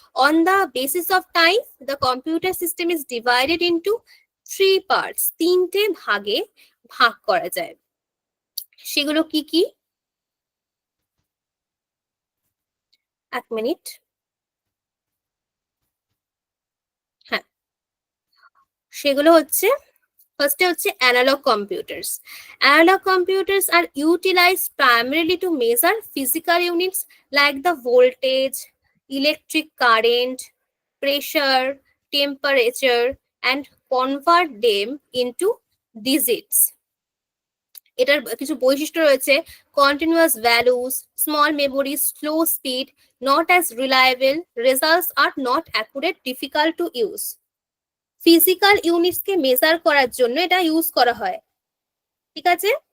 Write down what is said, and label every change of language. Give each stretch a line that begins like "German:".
English: on the basis of type the computer system is divided into 3 parts,
Bangla: 3টে ভাগে ভাগ করা যায়। সেগুলো কি কি? এক মিনিট, হ্যাঁ, সেগুলো হচ্ছে ফার্স্টে হচ্ছে analogue computers.
English: Analogue computers are utilized primarily to measure physical units like the voltage, electric current, pressure, temperature, and convert them into digits.
Bangla: এটার কিছু বৈশিষ্ট্য রয়েছে:
English: Continuous values, small memory, slow speed, not as reliable, results are not accurate, difficult to use.
Bangla: Physical ইউনিটসকে measure করার জন্য এটা use করা হয়, ঠিক আছে।